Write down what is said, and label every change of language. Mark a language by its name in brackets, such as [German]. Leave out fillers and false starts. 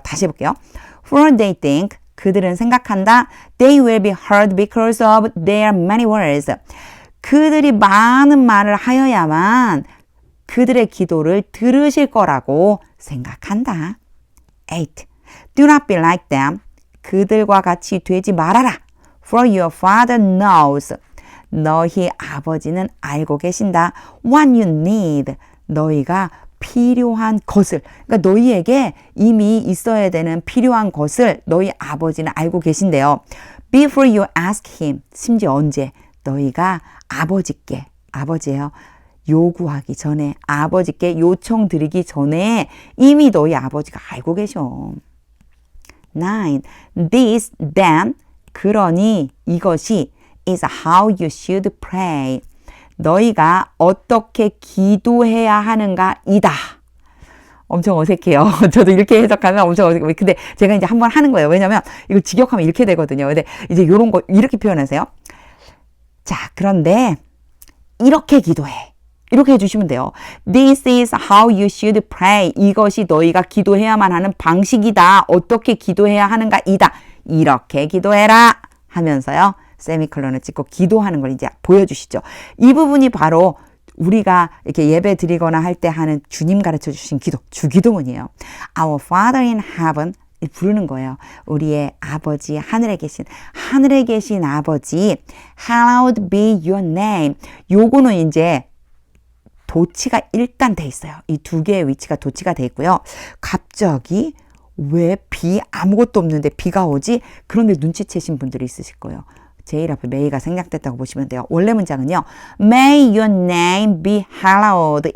[Korean] 다시 해볼게요. [English] For they think. [Korean] 그들은 생각한다. [English] They will be heard because of their many words. [Korean] 그들이 많은 말을 하여야만 그들의 기도를 들으실 거라고 생각한다. [English] 8. Do not be like them. [Korean] 그들과 같이 되지 말아라. [English] For your father knows. [Korean] 너희 아버지는 알고 계신다. [English] What you need. [Korean] 너희가 필요한 것을, 그러니까 너희에게 이미 있어야 되는 필요한 것을 너희 아버지는 알고 계신대요. [English] Before you ask him, [Korean] 심지어 언제? 너희가 아버지께, 아버지예요. 요구하기 전에, 아버지께 요청드리기 전에 이미 너희 아버지가 알고 계셔. 9. [English] This, then, [Korean] 그러니 이것이 [English] is how you should pray. [Korean] 너희가 어떻게 기도해야 하는가 이다. 엄청 어색해요. 저도 이렇게 해석하면 엄청 어색해요. 근데 제가 이제 한번 하는 거예요. 왜냐면 이거 직역하면 이렇게 되거든요. 근데 이제 이런 거 이렇게 표현하세요. 자, 그런데 이렇게 기도해. 이렇게 해주시면 돼요. [English] This is how you should pray. [Korean] 이것이 너희가 기도해야만 하는 방식이다. 어떻게 기도해야 하는가 이다. 이렇게 기도해라 하면서요. 세미콜론을 찍고 기도하는 걸 이제 보여주시죠. 이 부분이 바로 우리가 이렇게 예배 드리거나 할 때 하는 주님 가르쳐 주신 기도, 주기도문이에요. [English] Our Father in heaven [Korean] 부르는 거예요. 우리의 아버지, 하늘에 계신 아버지, [English] hallowed be your name. [Korean] 요거는 이제 도치가 일단 돼 있어요. 이 두 개의 위치가 도치가 돼 있고요. 갑자기 왜 아무것도 없는데 비가 오지? 그런데 눈치채신 분들이 있으실 거예요. 제일 앞에 may가 생략됐다고 보시면 돼요. 원래 문장은요. [English] May your name be hallowed.